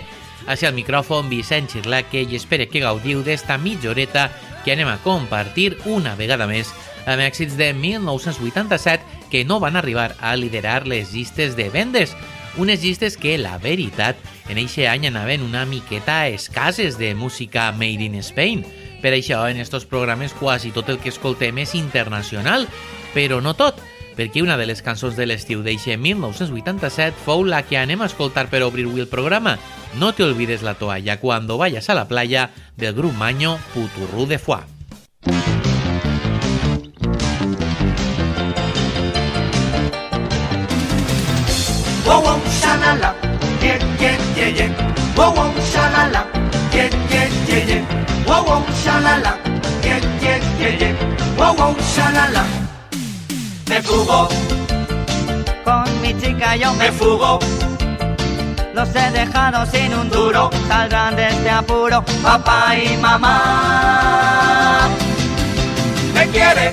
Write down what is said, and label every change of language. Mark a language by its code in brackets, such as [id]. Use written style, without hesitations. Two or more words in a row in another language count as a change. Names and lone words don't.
[ca] Així al micròfon Vicent Xirlaque i espero que gaudiu d'esta mitja horeta que anem a compartir una vegada més amb èxits de 1987 que no van arribar a liderar les llistes de vendes. Unes llistes que, la veritat, en eixe any anaven una miqueta escasses de música [en] made in Spain. [ca] Per això, en estos programes, quasi tot el que escoltem és internacional, però no tot, perquè una de les cançons de l'estiu d'eixe 1987 fou la que anem a escoltar per obrir avui el programa, No te olvides la toalla cuando vayas a la playa, del grup Maño, Puturrú de Foix. [en] Wow, wow, shalala, yeah, yeah, yeah, yeah. Wow, wow, shalala, yeah, yeah, yeah, yeah. Wow, wow, shalala, yeah, yeah, yeah, yeah. Wow, wow, shalala. [es] Me fugo, con mi chica yo me fugo. los he dejado sin un duro, saldrán de este apuro Papá y mamá. Me quiere,